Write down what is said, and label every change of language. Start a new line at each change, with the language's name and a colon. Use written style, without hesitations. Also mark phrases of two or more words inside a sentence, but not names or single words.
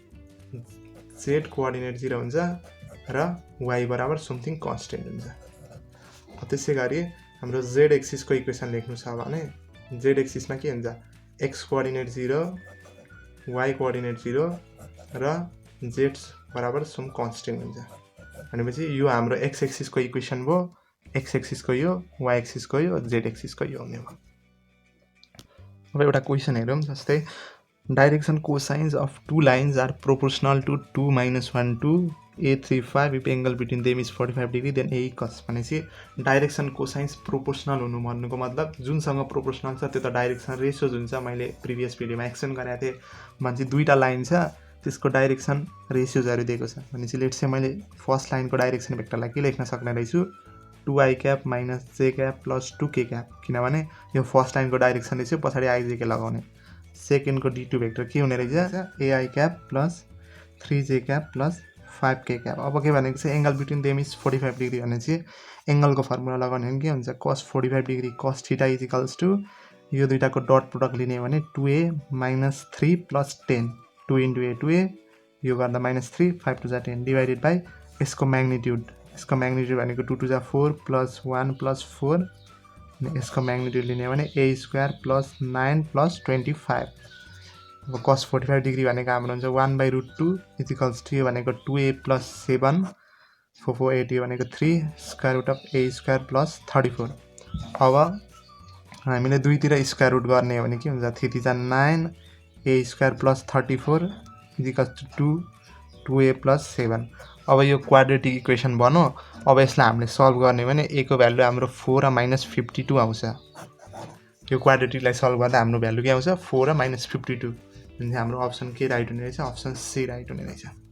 Nepali: z कोअर्डिनेट 0 हुन्छ र y बराबर
English: something constant
Nepali: हुन्छ त्यसैगरी हाम्रो z एक्सिसको इक्वेसन लेख्नु छ भने z एक्सिसमा के हुन्छ x कोअर्डिनेट 0 y कोअर्डिनेट 0 र z बराबर
English: some constant
Nepali: हुन्छ भनेपछि यो हाम्रो x एक्सिसको इक्वेसन भयो x एक्सिसको यो y एक्सिसको यो z एक्सिसको यो हुने भयो अब एउटा क्वेसन हेरौँ जस्तै
English: direction cosines of two lines are proportional to 2 minus 1 to a35 if angle between them is 45 degree then a
Nepali: cos भनेपछि
English: direction cosines proportional
Nepali: हुनु भन्नुको मतलब जुनसँग प्रोपोर्सनल छ त्यो त
English: direction ratios
Nepali: हुन्छ मैले प्रिभियस भिडियोमा एक्सप्लेन गरेको थिएँ भनेपछि दुईटा लाइन छ त्यसको डाइरेक्सन रेसियोजहरु दिएको छ भनेपछि
English: let's say
Nepali: मैले फर्स्ट लाइनको डाइरेक्सन भेक्टरलाई के लेख्न सक्ने रहेछु
English: 2i cap minus j cap plus 2k cap
Nepali: किनभने यो फर्स्ट लाइनको डाइरेक्सन रेसियो पछाडी ijk लगाउने सेकेन्डको d2 भेक्टर के हुने रहेछ
English: ai cap plus 3j cap plus 5k cap
Nepali: अब के भनेको छ
English: angle between them is 45 degree
Nepali: भनेपछि एंगलको फर्मुला लगाउने हो भने के हुन्छ
English: cos 45 degree cos theta equals to
Nepali: यो दुईटाको
English: dot product
Nepali: लिने हो भने
English: 2a minus 3 plus 10 2 into a 2a
Nepali: यो गर्दा -3 5 to 10
English: divided by
Nepali: यसको म्याग्निट्युड यसको म्याग्निट्युड भनेको
English: 2 to 4 plus 1 plus 4
Nepali: अनि यसको म्याग्निट्युड लिने हो भने
English: a square plus 9 plus 25
Nepali: अब
English: cos 45 degree
Nepali: भनेको हाम्रो हुन्छ 1/√2
English: equals to
Nepali: यो भनेको
English: 2a plus
Nepali: 7 448 यो भनेको
English: 3 square root of a square plus 34
Nepali: अब हामीले दुईतिर
English: square root
Nepali: गर्ने हो भने के हुन्छ 3 3
English: 9 a square plus 34 equals to 2a plus 7
Nepali: अब यो
English: quadratic equation
Nepali: बन्यो अब यसलाई हामीले सल्भ गर्ने भने a को भ्यालु हाम्रो 4 र -52 आउँछ यो क्वाड्रेटिकलाई सल्भ गर्दा हाम्रो भ्यालु के आउँछ 4 र -52 अनि हाम्रो अप्सन के राइट हुने रहेछ
English: option C right
Nepali: हुने रहेछ